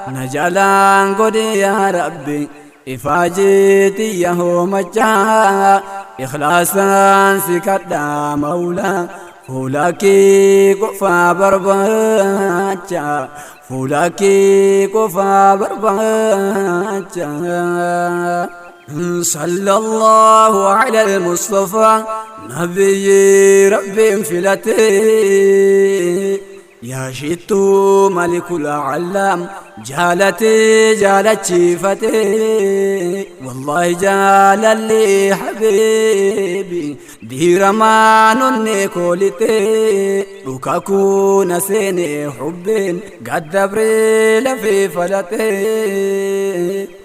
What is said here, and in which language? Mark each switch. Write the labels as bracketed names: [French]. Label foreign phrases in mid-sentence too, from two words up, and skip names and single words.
[Oromo] Na jalaan godhe yaa Rabbi, ifaa jeeti yaa hoomachaa. Ikhlaasaan si kadhaa Mawlaa, fuula kee qofaa barbaacha, fuula kee qofaa barbaacha. [Arabic] صلى الله على المصطفى، نبي ربي انفلته. [Oromo] Yaa shittuu Malikul Allaam, jaalatee jaalachiifatee, wallaahi jaalallee habiibi, diiramaan onnee koolitee, dhuka kuuna seenee hubbeen gaddabree lafee falatee.